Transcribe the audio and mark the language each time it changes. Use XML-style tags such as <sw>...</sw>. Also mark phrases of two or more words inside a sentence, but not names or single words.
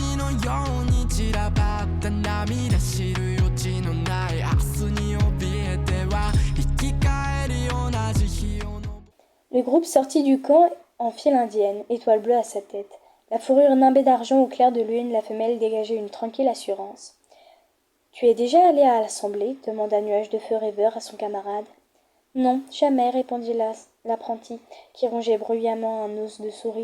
<ja>ように散らばった涙知る余地のない明日に怯えては生き返り同じ日を。</ja> <fr>Le groupe sortit du camp en file indienne, étoile bleue à sa tête. La fourrure nimbée d'argent au clair de lune, la femelle dégageait une tranquille assurance. « Tu es déjà allé à l'assemblée » demanda Nuage de Feu rêveur à son camarade. « Non, jamais, répondit l'apprenti, qui rongeait bruyamment un os de souris.</fr>